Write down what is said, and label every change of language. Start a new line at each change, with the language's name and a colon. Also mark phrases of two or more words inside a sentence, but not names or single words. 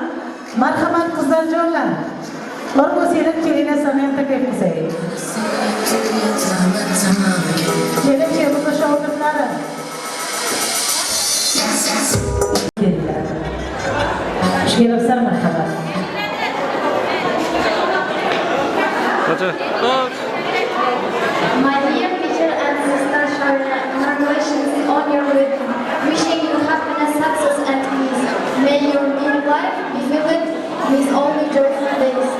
Uzbek: Marhamat qizlarjonlar. Bor bo'lsanglar kelinglar, seni ham taklif qilsak. Kelinchimizni shogirdlari. Kelibsan marhamat.
English: My dear teacher and sister Sharia, congratulations on your wedding. Wishing you happiness, success and peace. May your new life be filled with only joyful days.